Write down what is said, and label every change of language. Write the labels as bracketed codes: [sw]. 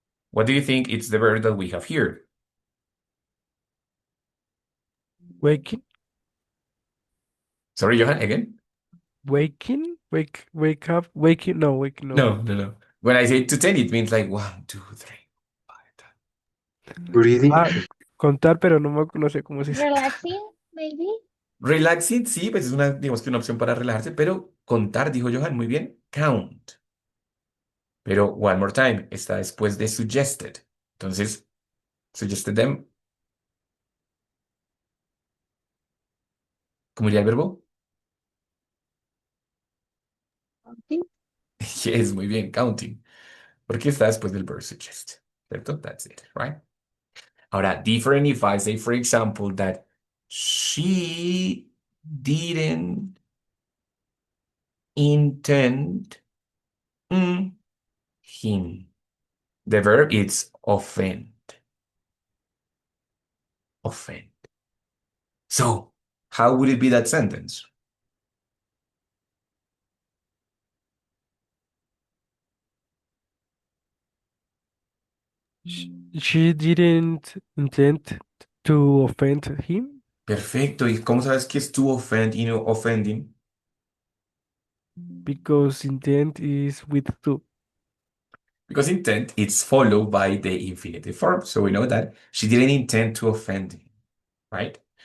[en] What do you think it's the verb that we have here? Waking? Sorry, Johan, again? Waking? Wake up? Waking? No, waking, no. No. When I say to 10, it means like 1, 2, 3, 5. Breathing. [es] Contar, pero no sé cómo se dice. [en] Relaxing, maybe? [es] Relaxing, sí, pues es digamos que una opción para relajarse, pero contar, dijo Johan, muy bien, count. Pero [en] one more time, [es] está después de suggested. Entonces, suggested them. ¿Cómo iría el verbo? [en] Counting. Yes, [es] muy bien, [en] counting. [es] Porque está después del [en] verb suggest. [es] ¿Cierto? [en] That's it, right? [es] Ahora, [en] different if I say, for example, that she didn't intend him. The verb is offend. Offend. So, how would it be that sentence? She didn't intend to offend him [es] Perfecto. ¿Y cómo sabes que es to offend y no offending? [en] because intent is with to. Because intent is followed by the infinitive form. So we know that she didn't intend to offend him, right?